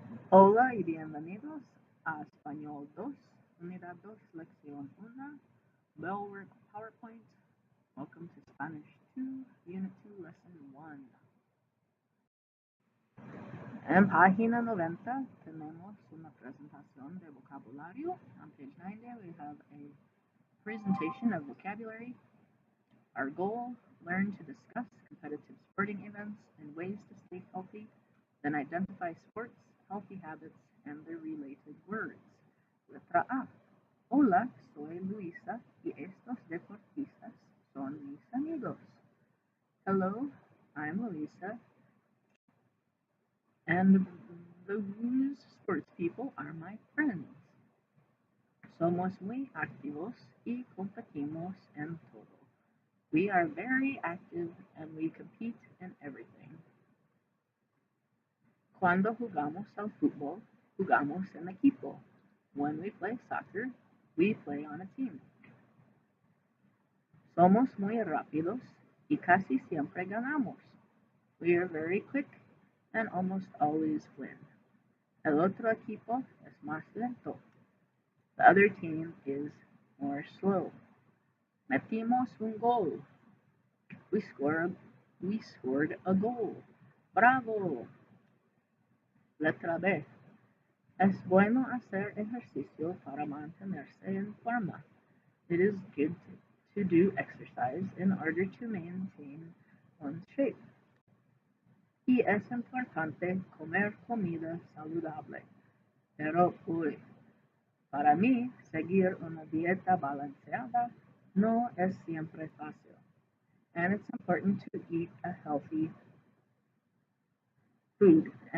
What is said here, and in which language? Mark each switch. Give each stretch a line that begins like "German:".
Spanish: Hola y bienvenidos a Español 2, Unidad 2, Lección 1, BELLWORK PowerPoint.
English: Welcome to Spanish 2, Unit 2, Lesson 1.
Spanish: En página 90 tenemos una presentación de vocabulario.
English: On page 90 we have a presentation of vocabulary. Our goal, learn to discuss competitive sporting events and ways to stay healthy, then identify sports, healthy habits, and their related words.
Spanish: Letra A. Hola, soy Luisa y estos deportistas son mis amigos.
English: Hello, I'm Luisa, and those sports people are my friends.
Spanish: Somos muy activos y competimos en todo.
English: We are very active and we compete in everything.
Spanish: Cuando jugamos al fútbol, jugamos en equipo.
English: When we play soccer, we play on a team.
Spanish: Somos muy rápidos y casi siempre ganamos.
English: We are very quick and almost always win.
Spanish: El otro equipo es más lento.
English: The other team is more slow.
Spanish: Metimos un gol.
English: We scored a goal.
Spanish: Bravo! Letra B. Es bueno hacer ejercicio para mantenerse en forma.
English: It is good to do exercise in order to maintain one's shape.
Spanish: Y es importante comer comida saludable. Pero para mí, seguir una dieta balanceada no es siempre fácil.
English: And it's important to eat healthy food.